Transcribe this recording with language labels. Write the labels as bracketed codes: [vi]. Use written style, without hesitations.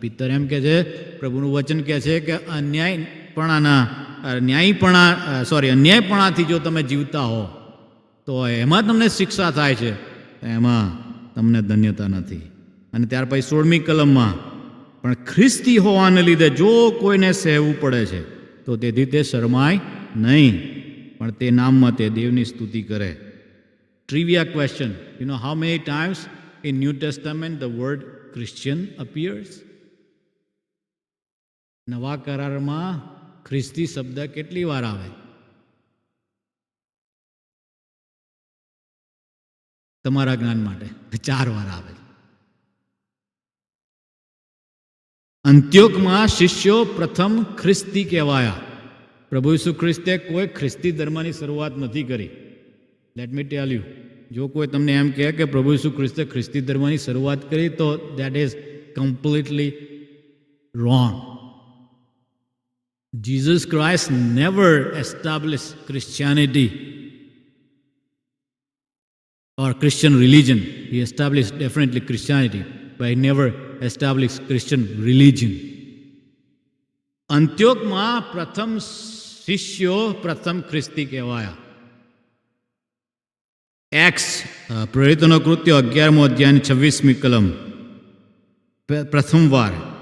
[gu] પિત્તર એમ કે છે, પ્રભુનું વચન કહે છે કે અન્યાયપણાથી જો તમે જીવતા હો તો એમાં તમને શિક્ષા થાય છે, એમાં તમને ધન્યતા નથી. અને ત્યાર પછી 16મી કલમમાં, પણ ખ્રિસ્તી હોવાને લીધે જો કોઈને સહેવું પડે છે તો તેથી તે શરમાય નહીં, પણ તે નામમાં તે દેવની સ્તુતિ કરે. [en] Trivia question. You know how many times in New Testament the word Christian appears? [gu] નવા કરારમાં ખ્રિસ્તી શબ્દ કેટલી વાર આવે? તમારા જ્ઞાન માટે 4 વાર આવે. અંત્યોકમાં શિષ્યો પ્રથમ ખ્રિસ્તી કહેવાયા. પ્રભુ ઈસુ ખ્રિસ્તે કોઈ ખ્રિસ્તી ધર્મની શરૂઆત નથી કરી. [en] let me tell you, [gu] જો કોઈ તમને એમ કહે કે પ્રભુ ઈસુ ખ્રિસ્તે ખ્રિસ્તી ધર્મની શરૂઆત કરી, તો [en] That is completely wrong. Jesus Christ never established Christianity or Christian religion. He established definitely Christianity, but he never established Christian religion. [gu] અંત્યોકમાં પ્રથમ શિષ્યો પ્રથમ ખ્રિસ્તી કહેવાયા. એક્સ પ્રેરિતોનો કૃત્યો 11મો અધ્યાય 26મી કલમ, પ્રથમવાર.